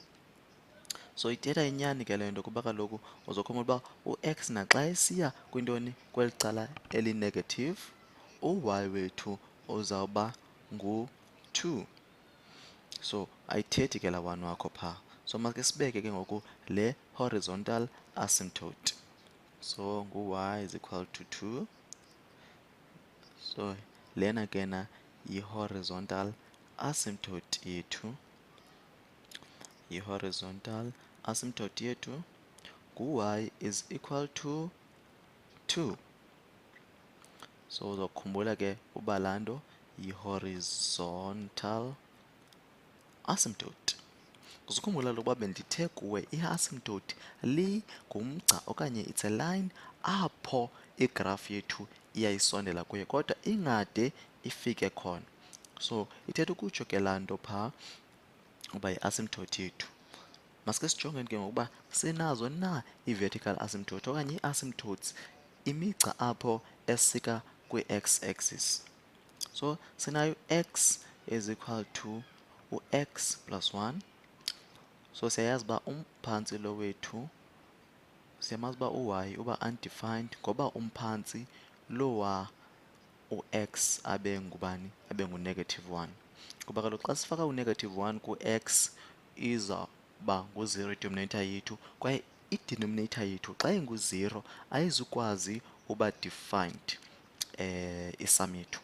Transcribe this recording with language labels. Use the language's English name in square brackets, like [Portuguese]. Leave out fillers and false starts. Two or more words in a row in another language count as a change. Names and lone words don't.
[Xhosa] So ithetha inyani ke le nto kuba kaloku uzokhumbula uba u-x naxa esiya kwintoni? Kweli cala eli-negative, u-y wethu uzawuba ngu-2. So ayithethi ke laa 1 wakho phaa. So makhe sibeke ke ngoku le [English] horizontal asymptote. So ngu-y is equal to 2. [Xhosa] So lena ke na yi- [English] horizontal asymptote [Xhosa] yethu. Yi- [English] horizontal asymptote [Xhosa] yethu ngu-y [English] is equal to 2. [Xhosa] So uzokhumbula ke uba laa nto yi- [English] horizontal asymptote. [Xhosa] Uzukhumbula lokuba bendithe kuwe i-asymptote ngumgca okanye [English] it's a line [Xhosa] apho igraph yethu iyayisondela kuye kodwa ingade ifike khona. So ithetha ukutsho ke laa nto phaa uba yi-asymptote yethu. Masike sijongeni ke ngokuba sinazo na ii- [English] vertical asymptote [Xhosa] okanye ii-asymptotes, imigca apho esika kwi-x-axis. So sinayo [English] x is equal to [Xhosa] u-x plus 1. So siyayazi uba umphantsi lo wethu, siyamazi uba u-y uba undefined ngoba umphantsi lowa u-x abe ngubani? Abe ngu-negative 1. Kuba kaloku xa sifaka u-negative 1 ku-x izawuba ngu-0 i-denominator yethu kwaye i-denominator yethu xa ingu-0 ayizukwazi uba defined i-sum yethu.